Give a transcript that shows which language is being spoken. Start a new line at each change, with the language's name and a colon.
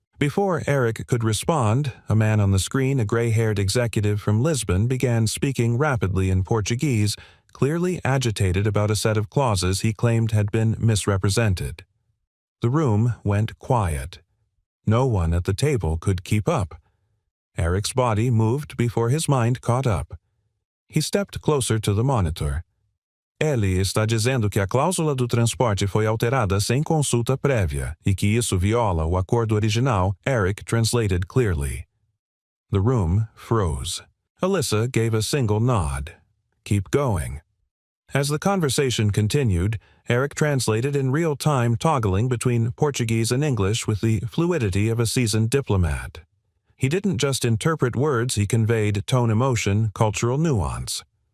English: Before Eric could respond, a man on the screen, a gray-haired executive from Lisbon, began speaking rapidly in Portuguese, clearly agitated about a set of clauses he claimed had been misrepresented. The room went quiet. No one at the table could keep up. Eric's body moved before his mind caught up. He stepped closer to the monitor.
Portuguese: "Ele está dizendo que a cláusula do transporte foi alterada sem consulta prévia e que isso viola o acordo original,"
English: Eric translated clearly. The room froze. Alyssa gave a single nod. "Keep going." As the conversation continued, Eric translated in real time, toggling between Portuguese and English with the fluidity of a seasoned diplomat. He didn't just interpret words, he conveyed tone, emotion, cultural nuance.